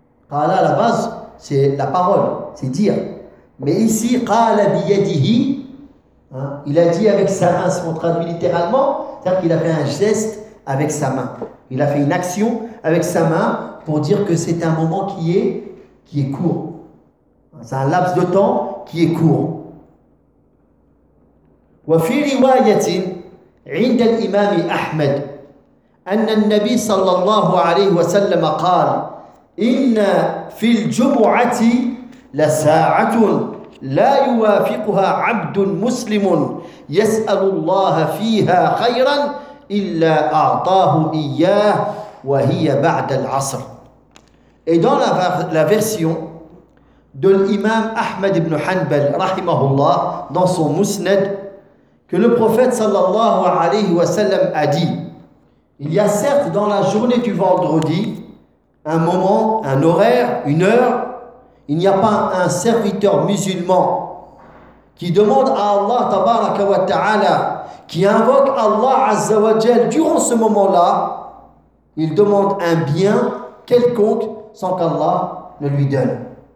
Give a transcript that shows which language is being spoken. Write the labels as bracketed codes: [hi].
[fr] Qala, à la base, c'est la parole, c'est dire. Mais ici, [ar] qala bi yadihi, [fr] hein, il a dit avec sa main, si on traduit littéralement, c'est-à-dire qu'il a fait un geste avec sa main. Il a fait une action avec sa main pour dire que c'est un moment qui est court. C'est un laps de temps qui est court. [ar] وفي رواية عند الإمام أحمد أن النبي صلى الله عليه وسلم قال: إن في الجمعة لساعة لا يوافقها عبد مسلم يسأل الله فيها خيرا إلا أعطاه إياه وهي بعد العصر. [fr] Et dans la version de l'imam Ahmed ibn Hanbal, rahimahullah, dans son musnad, que le prophète sallallahu alayhi wa sallam a dit: il y a certes dans la journée du vendredi un moment, un horaire, une heure, il n'y a pas un serviteur musulman qui demande à Allah tabaraka wa ta'ala, qui invoque Allah azza wa jal durant ce moment-là, il demande un bien quelconque sans qu'Allah ne lui donne.